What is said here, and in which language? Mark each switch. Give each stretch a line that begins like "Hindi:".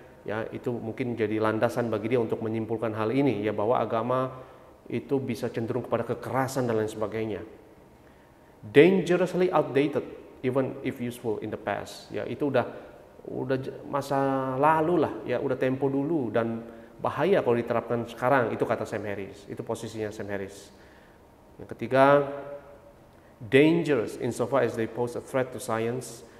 Indonesian: Ya, itu mungkin jadi landasan bagi dia untuk menyimpulkan hal ini ya, bahwa agama itu bisa cenderung kepada kekerasan dan lain sebagainya.
English: Dangerously outdated even if useful in the past.
Indonesian: Ya, itu udah masa lalu lah ya, udah tempo dulu dan bahaya kalau diterapkan sekarang, itu kata Sam Harris. Itu posisinya Sam Harris. Yang ketiga,
English: dangerous insofar as they pose a threat to science.